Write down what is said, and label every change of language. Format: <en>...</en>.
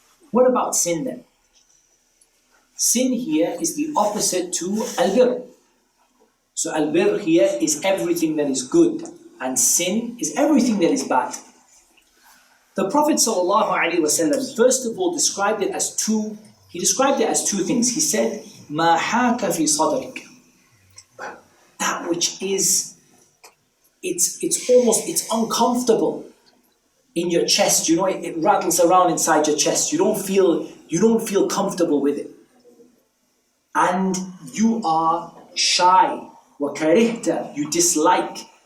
<en>What about sin then? Sin here is the opposite to al-bir. So al-bir here is everything that is good, and sin is everything that is bad. The Prophet ﷺ first of all described it as two things. He said,</en> <ar>مَا حَاكَ فِي صَدْرِكَ.</ar> <en>That which is, it's uncomfortable in your chest. You know, it rattles around inside your chest. You don't feel comfortable with it. And you are shy. وَكَرِهْتَ. You dislike.</en>